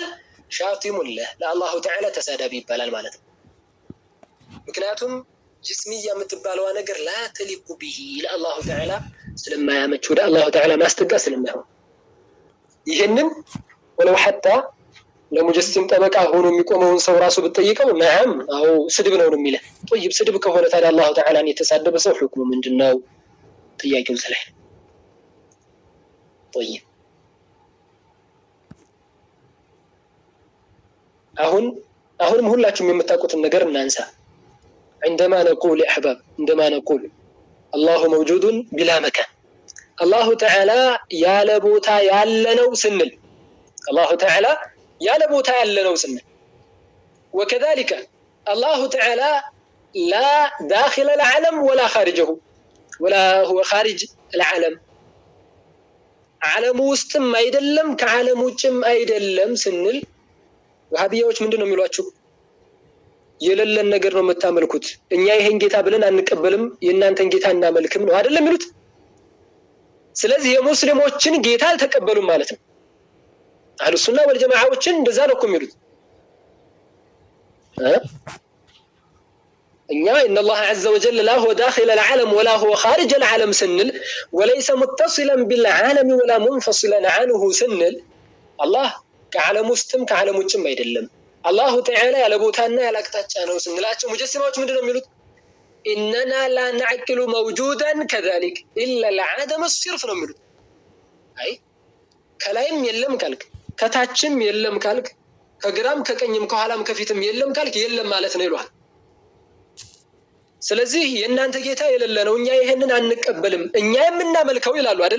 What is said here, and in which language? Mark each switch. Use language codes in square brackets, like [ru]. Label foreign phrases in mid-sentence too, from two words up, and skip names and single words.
[am] ሻቲሙላህ ለአላሁ ተዓላ ተሳዳቢ ይባላል ማለት ነው። ምክንያቱም ጅስሚያ የምትባለዋ ነገር [ar] لا تليق به لله تعالى [am] ስለማያመች ወደ [ar] الله تعالى [am] ማስጠጋ ስለማይሆን ይህንን [ar] ولو حتى للمجسم [am] ጠበቃ ሆኖ የሚቆመውን ሰው ራሱ ብትጠይቀው ነዓም አዎ ስድብ ነው የሚለው። طيب ስድብ ከሆነ ታዲያ አላሁ ተዓላን የተሳደበ ሰው ሁክሙ ምንድነው? ጥያቄው ስለይ طيب አሁንም ሁላችሁም የምታውቁትን ነገር እናንሳ። [ar] عندما نقول يا احباب عندما نقول الله موجود بلا مكان الله تعالى [am] ያለ ቦታ ያለነው ስንል [ar] الله تعالى [am] ያለ ቦታ ያለነው ስንል [ar] وكذلك الله تعالى لا داخل العالم ولا خارجه ولا هو خارج العالم [am] ዓለም ውስጥም አይደለም ከዓለም ውጭም አይደለም ስንል ወሃቢያዎች ምንድነው የሚሏችሁ? የሌለን ነገር ነው የምታመልኩት፣ እኛ ይሄን ጌታ ብለን አንቀበልም የእናንተን ጌታ እናመልክም ነው አይደለም የሚሉት። ስለዚህ የሙስሊሞችን ጌታ አልተቀበሉም ማለት ነው። አህሉ ሱና ወልጀማዓዎችን እንደዛ ነው የሚሉት። [ar] እኛ ان الله عز وجل لا هو داخل العالم ولا هو خارج العالم سنل وليس متصلا بالعالم ولا منفصلا عنه سنل الله [am] ከዓለም ውስጥም ከዓለም ውጭም አይደለም። አላሁ ተዓላ ያለ ቦታና ያለ አቅጣጫ ነው ስንላቸው ሙጀሲማዎች ምንድነው የሚሉት? [ar] إننا لا نعقل موجودا كذلك إلا العدم الصرف [am] ነው የሚሉት። አይ ከላይም የለም ካልክ ከታችም የለም ካልክ ከግራም ከቀኝም ከኋላም ከፊትም የለም ካልክ የለም ማለት ነው ይሏል። ስለዚህ የእናንተ ጌታ የሌለ ነው እኛ ይሄንን አንቀበልም እኛ የምናመልከው ይላሉ አይደለ?